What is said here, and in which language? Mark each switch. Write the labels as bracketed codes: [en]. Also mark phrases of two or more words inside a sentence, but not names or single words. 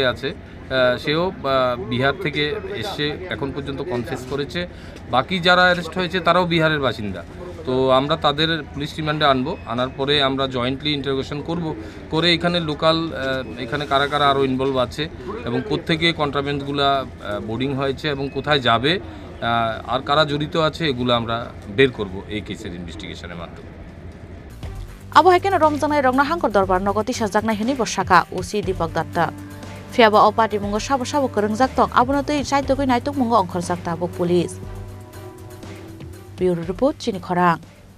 [bn] আছে সেও বিহার থেকে এসে এখন পর্যন্ত কনফেস করেছে বাকি যারা অ্যারেস্ট হয়েছে তারাও বিহারের বাসিন্দা তো আমরা তাদের [en] police remand [bn] আনবো আনার পরে আমরা [en] jointly interrogation [bn] করব করে এখানে লোকাল এখানে কারা কারা আরও ইনভলভ আছে এবং কোত্থেকে কন্ট্রাব্যান্ডগুলো বোর্ডিং হয়েছে এবং কোথায় যাবে আর কারা জড়িত আছে এগুলো আমরা বের করব এই কেসের ইনভেস্টিগেশনের মাধ্যমে [trp] Abo Haken Romjanai Rongna Hangkor Dorbar Nogoti Sajakna Hini Boshaka Usi Deepak Datta Fiaba Opati Mungo Shabo Shabo Kurungzak Tong Abunotoi Saitogoi Naituk Mungo Ongkhor Jakta [en] Police Bureau Report [trp] Chini Khorang